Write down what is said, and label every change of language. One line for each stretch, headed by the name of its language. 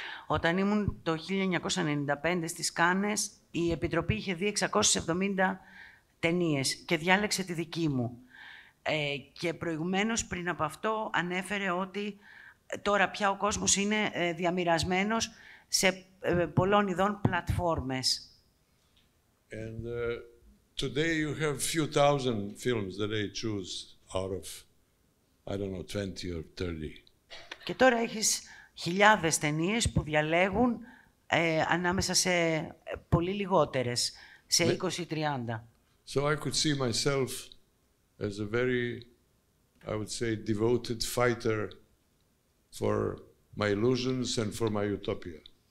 Greek: Όταν ήμουν το 1995 στις Κάνες, η Επιτροπή είχε δει 670 ταινίες και διάλεξε τη δική μου. Και προηγουμένως, πριν από αυτό, ανέφερε ότι τώρα πια ο κόσμος είναι διαμοιρασμένος σε πολλών ειδών πλατφόρμες.
English: And today you have few thousand films that they choose out of, I don't know, 20 or 30.
Greek: Και τώρα έχεις χιλιάδες ταινίες που διαλέγουν ανάμεσα σε πολύ λιγότερες, σε 20-30.
English: So I could see myself as a very, I would say, devoted fighter for my illusions and for my utopia.